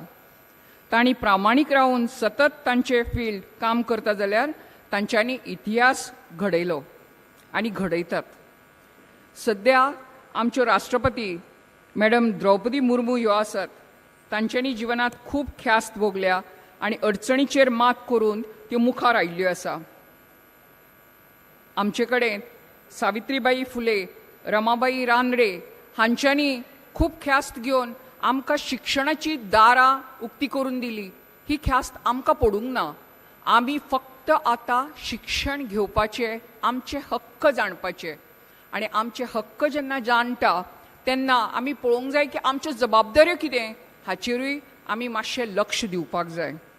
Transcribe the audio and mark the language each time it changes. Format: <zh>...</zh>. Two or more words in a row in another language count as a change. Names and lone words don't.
<kok>तांणी प्रामाणीक रावन सतत तांचे फील्ड काम करता जाल्यार तांच्यांनी इतिहास घडयलो आनी घडयतात. सद्या आमच्यो राष्ट्रपती मॅडम द्रौपदी मुर्मू ह्यो आसात. तांच्यांनी जिवनांत खूब ख्यास्त भोगल्या आनी अडचणीचेर मात करून त्यो मुखार आयिल्ल्यो आसा. आमचे कडेन सावित्रीबाई फुले, रमाबाई रानडे हांच्यांनी खूब ख्यास्त घेवन आमकां शिक्षणाची दारां उक्ती करून दिली. ही ख्यास्त आमकां पडूंक ना. आमी फक्त आतां शिक्षण घेवपाचे, आमचे हक्क जाणपाचे आनी आमचे हक्क जेन्ना जाणटा तेन्ना आमी पळोवंक जाय की आमच्यो जबाबदाऱ्यो कितें हाचेरूय आमी मातशें लक्ष दिवपाक जाय.</kok>